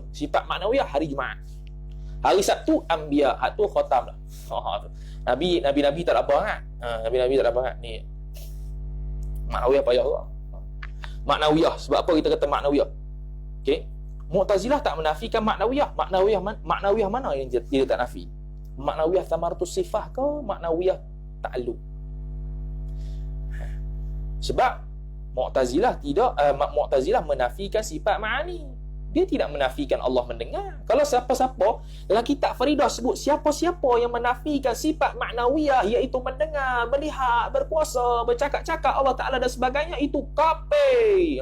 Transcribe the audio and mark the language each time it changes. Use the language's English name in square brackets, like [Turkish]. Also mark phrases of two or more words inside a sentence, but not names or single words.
[Malay] Sifat maknawiyah hari Jumaat. Hari Sabtu anbiya, tu khatam lah. Nabi-nabi tak ada apa kan? Nabi-nabi tak ada apa kan? Ni maknawiyah payah juga. Maknawiyah. Sebab apa kita kata maknawiyah? Okey. Mu'tazilah tak menafikan maknawiyah. Maknawiyah mana yang dia tak nafi? Maknawiyah [Arabic] ثمرة الصفة [Malay] ke maknawiyah ta'alluq? Sebab Mu'tazilah Mu'tazilah menafikan sifat ma'ani. Dia tidak menafikan Allah mendengar. Kalau siapa-siapa dalam kitab Faridah sebut siapa-siapa yang menafikan sifat maknawiyah, iaitu mendengar, melihat, berkuasa, bercakap-cakap Allah Ta'ala dan sebagainya, itu kafir.